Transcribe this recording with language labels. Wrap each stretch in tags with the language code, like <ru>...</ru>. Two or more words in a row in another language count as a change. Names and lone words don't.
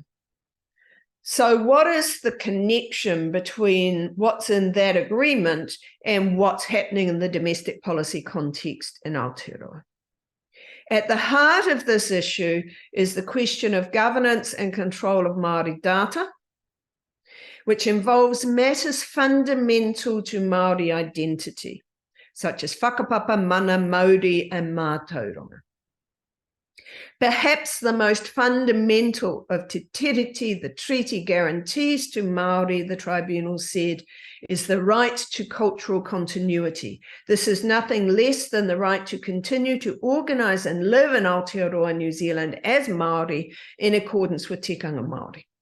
<en>So what is the connection between what's in that agreement and what's happening in the domestic policy context in Aotearoa? At the heart of this issue is the question of governance and control of Māori data, which involves matters fundamental to Māori identity, such as</en> <mi>whakapapa, mana, mauri,</mi> <en>and mātauranga. Perhaps the most fundamental of Te Tiriti, the treaty guarantees to Māori, the tribunal said, is the right to cultural continuity. This is nothing less than the right to continue to organise and live in Aotearoa, New Zealand as Māori in accordance with</en> <mi>tikanga Māori.</mi>